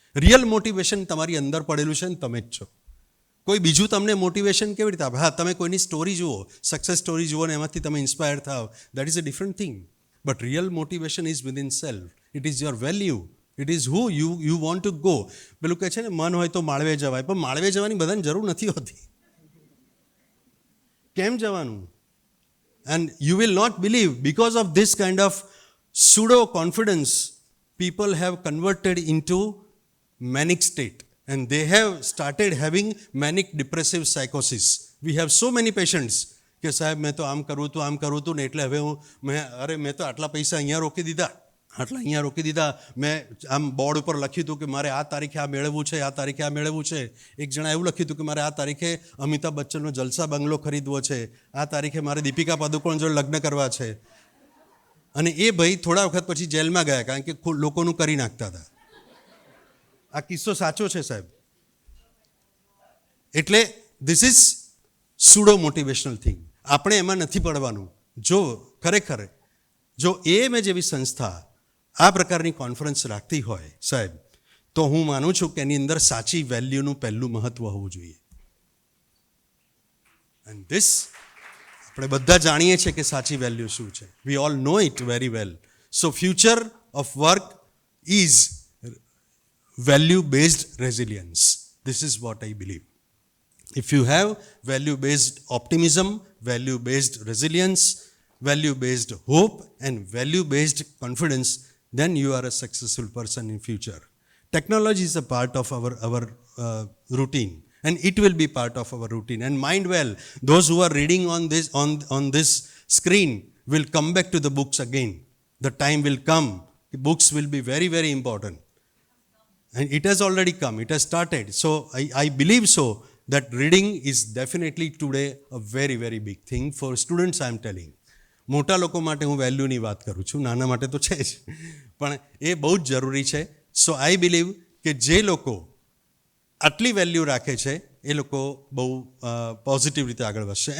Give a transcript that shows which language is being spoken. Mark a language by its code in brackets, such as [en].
[gu] Real motivation તમારી અંદર પડેલું છે ને તમે જ છો. કોઈ બીજું તમને મોટિવેશન કેવી રીતે આપે? હા, તમે કોઈની સ્ટોરી જુઓ, સક્સેસ સ્ટોરી જુઓ ને એમાંથી તમે ઇન્સ્પાયર થાવ, [en] That is a different thing. But real motivation is within self. It is your value. It is who you want to go. [gu] પેલું કહે છે ને, મન હોય તો માળવે જવાય, પણ માળવે જવાની બધાને જરૂર નથી હોતી. કેમ જવાનું? [en] And you will not believe, because of this kind of pseudo confidence, people have converted into manic state and they have started having manic depressive psychosis. We have so many patients [gu] કે સાહેબ મેં તો આમ કરવું હતું ને એટલે હવે મેં તો આટલા પૈસા અહીંયા રોકી દીધા, આટલા અહીંયા રોકી દીધા, મેં આમ બોર્ડ ઉપર લખ્યું હતું કે મારે આ તારીખે આ મેળવવું છે, આ તારીખે આ મેળવવું છે. એક જણા એવું લખ્યું હતું કે મારે આ તારીખે અમિતાભ બચ્ચનનો જલસા બંગલો ખરીદવો છે, આ તારીખે મારે દીપિકા પાદુકોણ જોડે લગ્ન કરવા છે. અને એ ભાઈ થોડા વખત પછી જેલમાં ગયા, કારણ કે લોકોનું કરી નાખતા હતા. આ કિસ્સો સાચો છે સાહેબ. [en] એટલે this is pseudo motivational thing. [gu] આપણે એમાં નથી પડવાનું. જો ખરેખર જો મેં જેવી સંસ્થા આ પ્રકારની કોન્ફરન્સ રાખતી હોય સાહેબ, તો હું માનું છું કે એની અંદર સાચી વેલ્યુનું પહેલું મહત્વ હોવું જોઈએ. [en] and this [gu] આપણે બધા જાણીએ છીએ કે સાચી વેલ્યુ શું છે. We all know it very well. So future of work is [en] value based resilience. This is what I believe. If you have value based optimism, value based resilience, value based hope and value based confidence, then you are a successful person in future. Technology is a part of our routine, and it will be part of our routine. And mind well, those who are reading on this screen will come back to the books again. The time will come. The books will be very, very important. And it has already come, it has started. So I believe so that reading is definitely today a very, very big thing for students. I am telling. [gu] મોટા લોકો માટે હું વેલ્યુની વાત કરું છું, નાના માટે તો છે જ, પણ એ બહુ જ જરૂરી છે. [en] so I believe [gu] કે જે લોકો આટલી વેલ્યુ રાખે છે એ લોકો બહુ પોઝિટિવ રીતે આગળ વધશે.